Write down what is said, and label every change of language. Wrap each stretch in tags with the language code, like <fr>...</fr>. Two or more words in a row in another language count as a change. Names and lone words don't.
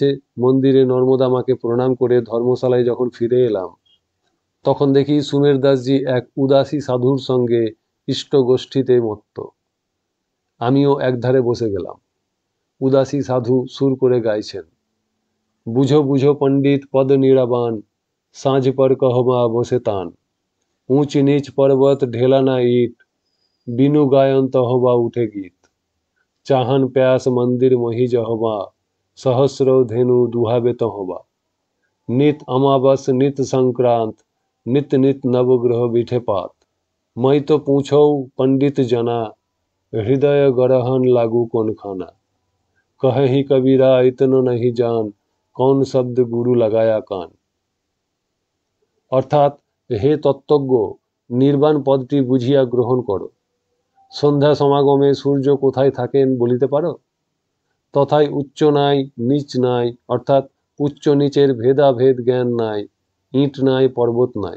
<bn>মন্দিরে নর্মদা মাকে প্রণাম করে ধর্মশালায় যখন ফিরে এলাম, তখন দেখি সুমের দাসজি এক উদাসী সাধুর সঙ্গে ইষ্ট গোষ্ঠীতে মত্ত। আমিও একধারে বসে গেলাম। উদাসী সাধু সুর করে গাইছেন,</bn> <hi>बूझो बूझो पंडित पद निराबान, सांझ पर कहवा बसे तान, ऊंच नीच पर्वत ढेला ना ईट, बिनु गायन तहवा उठे गीत, चाहन प्यास मंदिर मही जहवा, सहस्र धेनु दुहाबे तहवा, नित अमावस नित संक्रांत, नित नित नवग्रह बिठे पात, मैं तो पूछो पंडित जना, हृदय गरहन लागू कौन खाना, कहे ही कबीरा इतना नहीं जान, कौन शब्द गुरु लगाया कान।</hi> <bn>অর্থাৎ, হে তত্ত্বজ্ঞ, নির্বাণ পদটি বুঝিয়া গ্রহণ করো। সন্ধ্যা সমাগমে সূর্য কোথায় থাকেন বলিতে পারো? তথায় উচ্চ নাই নীচ নাই, অর্থাৎ উচ্চ নিচের ভেদাভেদ জ্ঞান নাই, ইট নাই পর্বত নাই।</bn>